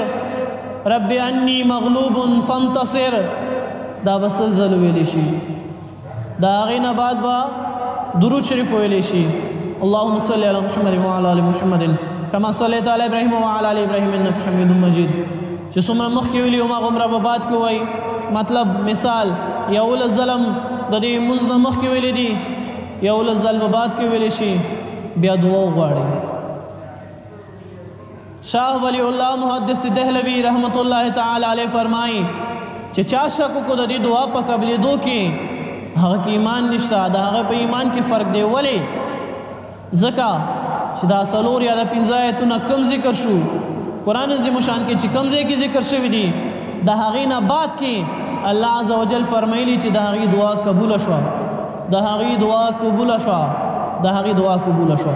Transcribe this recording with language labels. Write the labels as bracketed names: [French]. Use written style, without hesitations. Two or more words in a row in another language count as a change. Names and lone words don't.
[Arabic] رب انی مغلوب فانتصر [Pashto] دا به سلزل ویلی شي د هغې نه بعد به درود شریف ویلی شي [Arabic] اللهم صل علی محمد وعلى ال محمد كما صليت على ابراهيم وعلى ال ابراهيم انك حميد مجيد [Pashto] چې څومره مخکې ویلي هماغه عمره به بعد کې وایي مطلب مثال یولس ځله د دې لمونځ نه مخکې ویلی دي یولس ځل به بعد کې ویلی شي بیا دعا وغواړي شاہ ولی اللہ محدث دہلوی رحمت اللہ تعالی علیہ فرمائی چې چا شک کو د دې دعا په قبلېدو کې هغه کې ایمان نشته د هغه په ایمان کې فرق دی ولې ځکه چې دا څلور یا د پنځه آیتونه کم ذکر شو قرآن عظیم شان کې چې کم ځای کې ذکر شوي دي د هغې نه بعد کې الله عز وجل فرمایلی چې د هغې دعا قبوله شوه د هغې دعا قبوله شوه د هغې دعا قبوله شوه